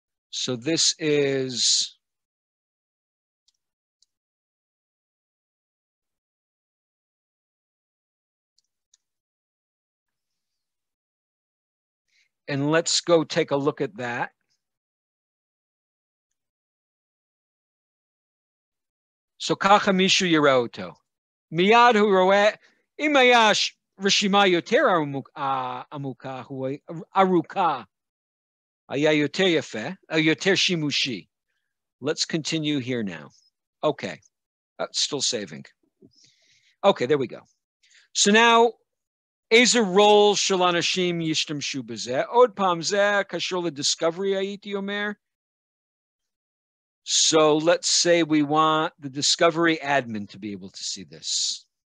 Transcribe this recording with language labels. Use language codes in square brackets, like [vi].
[en] So this is and let's go take a look at that. [he] So ככה מישהו יראה אותו. מיד הוא רואה, אם היה רשימה יותר עמוקה, ארוכה, היה יותר יפה, יותר שימושי. [en] Let's continue here now. Okay, still saving. Okay, there we go. So now, [he] איזה role של אנשים ישתמשו בזה? עוד פעם, זה קשור ל-discovery הייתי אומר. [en] So let's say we want the discovery admin to be able to see this.